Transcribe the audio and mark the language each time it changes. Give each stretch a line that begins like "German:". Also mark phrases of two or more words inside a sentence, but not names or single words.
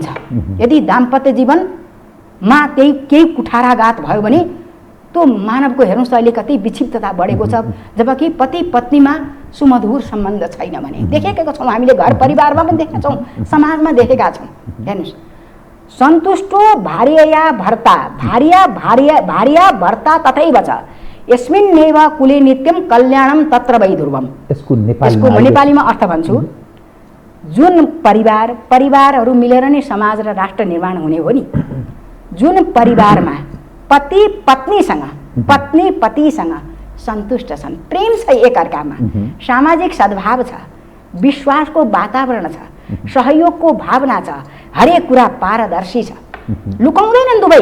Nepali: यदि दाम्पत्य जीवनमा केही कुठाराघात भयो भने त्यो मानवको हेर्नुहोस् त अहिले कति विक्षिप्तता बढेको छ। जबकि पति पत्नीमा सुमधुर सम्बन्ध छैन भने देखेका छौँ, हामीले घर परिवारमा पनि देखेका छौँ, समाजमा देखेका छौँ। हेर्नुहोस्,
Sanskrit: सन्तुष्टो भार्यया भर्ता भार्या भर्ता तथैव छ यस्मिन्नेव कुले नित्यम कल्याणम तत्र वै ध्रुवम।
Nepali: यसको नेपालीमा अर्थ भन्छु, जुन परिवारहरू मिलेर नै समाज र राष्ट्र निर्माण हुने हो नि, जुन परिवारमा पति पत्नीसँग सन्तुष्ट छन्, प्रेम छ एकअर्कामा, सामाजिक सद्भाव छ, विश्वासको वातावरण छ, सहयोगको भावना छ, हरेक कुरा पारदर्शी छ, लुकाउँदैनन् दुवै।